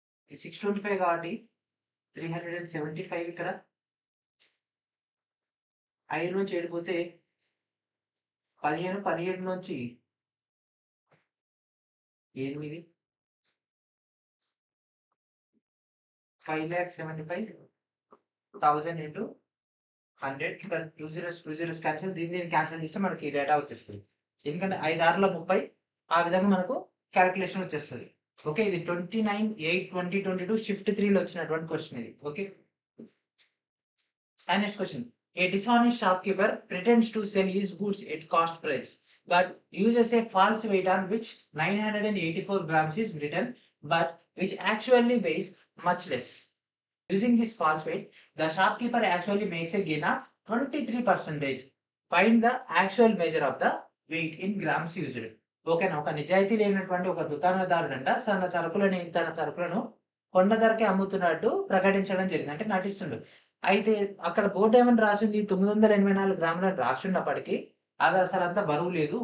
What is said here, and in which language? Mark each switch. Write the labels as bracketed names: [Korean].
[Telugu] 625 కాబట్టి 375 ఇక్కడ 5 నుంచి ఏడిపోతే 15 నుంచి 8 5,75,000 ఇంటూ 100. ఇక్కడ 2 zeros క్యాన్సిల్. దీన్ని క్యాన్సిల్ చేస్తే మనకి ఈ డేటా వచ్చేస్తుంది. ఎందుకంటే 5,6,30 ఆ విధంగా మనకు క్యాలిక్యులేషన్ వచ్చేస్తుంది. ఓకే. ఇది 29/8/2022 షిఫ్ట్ 3 లో వచ్చినటువంటి క్వశ్చన్ ఇది. Okay. And next question. [English] A dishonest shopkeeper pretends to sell his goods at cost price but uses a false weight on which 984 grams is written but which actually weighs much less. Using this false weight, the shopkeeper actually makes a gain of 23%. Find the actual measure of the weight in grams used. [Telugu] ఓకేనా. ఒక నిజాయితీ లేనటువంటి ఒక దుకాణదారుడు అంట తన సరుకులను కొండ ధరకే అమ్ముతున్నట్టు ప్రకటించడం జరిగింది. అంటే నటిస్తుండు. అయితే అక్కడ బోర్డు ఏమని రాసింది? 984 గ్రాములను రాసున్నప్పటికీ అది అసలు అంత బరువు లేదు.